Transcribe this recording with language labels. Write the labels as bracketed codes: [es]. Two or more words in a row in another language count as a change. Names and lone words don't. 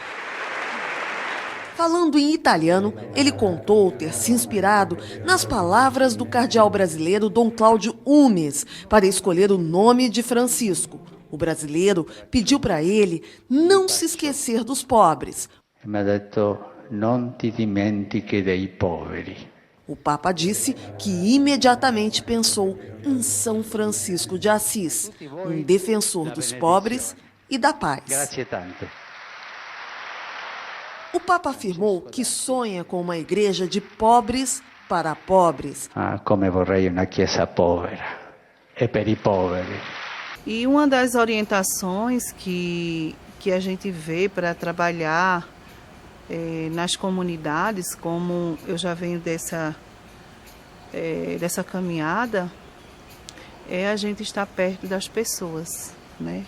[pt] Falando em italiano, ele contou ter se inspirado nas palavras do cardeal brasileiro Dom Cláudio Umes para escolher o nome de Francisco. O brasileiro pediu para ele não se esquecer dos pobres. [it] Mi ha detto, non ti dimentichi dei poveri. [pt] O Papa disse que imediatamente pensou em São Francisco de Assis, um defensor dos pobres e da paz. [it] Grazie tanto. [pt] O Papa afirmou que sonha com uma igreja de pobres para pobres. [it] Come vorrei una chiesa povera e per i poveri. [pt] E uma das orientações que a gente vê para trabalhar nas comunidades, como eu já venho dessa caminhada, é a gente estar perto das pessoas, né?